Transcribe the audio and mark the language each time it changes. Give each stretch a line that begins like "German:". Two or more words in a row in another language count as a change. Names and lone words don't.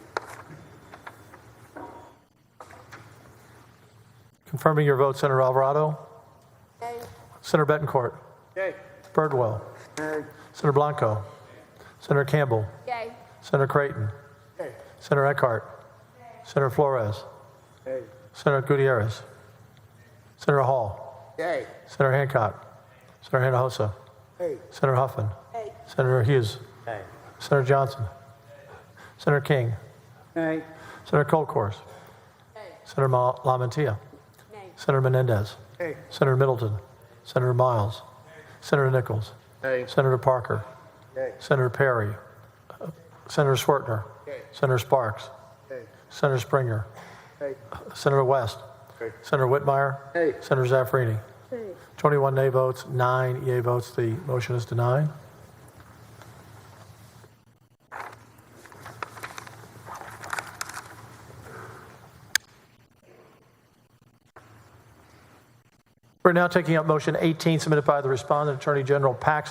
English: Confirming your vote, Senator Alvarado. Yay. Senator Bettencourt. Yay. Birdwell. Yay. Senator Blanco. Senator Campbell. Yay. Senator Creighton. Yay. Senator Eckhart. Senator Flores. Yay. Senator Gutierrez. Senator Hall. Yay. Senator Hancock. Senator Hinojosa. Yay. Senator Huffman. Yay. Senator Hughes. Yay. Senator Johnson. Senator King. Yay. Senator Colkhorst. Senator La Mantilla. Nay. Senator Menendez. Yay. Senator Middleton. Senator Miles. Senator Nichols. Yay. Senator Parker. Yay. Senator Perry. Senator Schwartner. Yay. Senator Sparks. Yay. Senator Springer. Yay. Senator West. Yay. Senator Whitmire. Yay. Senator Zaffarini. 21 nay votes, 9 yea votes. The motion is denied. We're now taking up motion 18 submitted by the respondent, Attorney General Paxton.